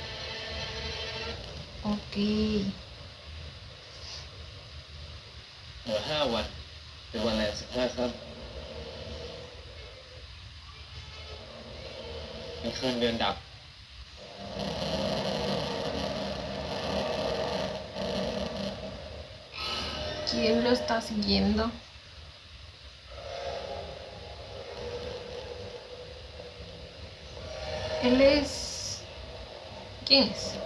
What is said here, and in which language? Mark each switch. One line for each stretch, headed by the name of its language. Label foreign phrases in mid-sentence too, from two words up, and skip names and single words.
Spanish: Ok.
Thai: เหลือ5 วันเป็นวันแรม15 ค่ำเป็นคืนเดือนดับ
Spanish: ¿Quién lo está siguiendo? Él es... ¿Quién es?